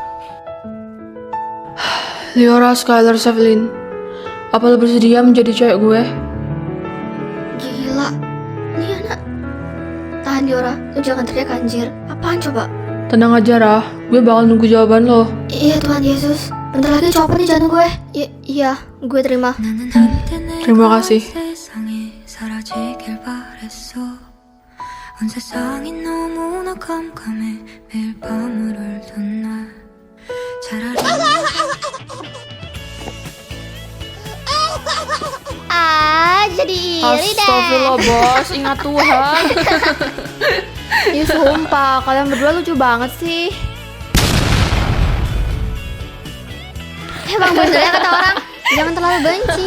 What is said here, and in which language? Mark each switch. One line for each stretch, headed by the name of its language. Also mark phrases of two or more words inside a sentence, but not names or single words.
Indonesian: Liora Skylar Evelyn, apa lo bersedia menjadi cewek gue? Gila, Liana. Tahan Diora, lu jangan teriak anjir. Apaan coba? Tenang aja, Rah. Gue bakal nunggu jawaban lo. Iya Tuhan Yesus. Bentar lagi copot nih jantung gue. Iya, gue terima. Terima kasih.
Korean: 세상이 사라지길 바랬어 온 세상이 너무나 깜깜해 매일 밤을 울던 날 차라리
Indonesian: Jadi iri deh. Astagfirullah, bos. Ingat Tuhan. Ya sumpah, kalian berdua lucu banget sih. Emang bener ya kata orang, jangan terlalu benci.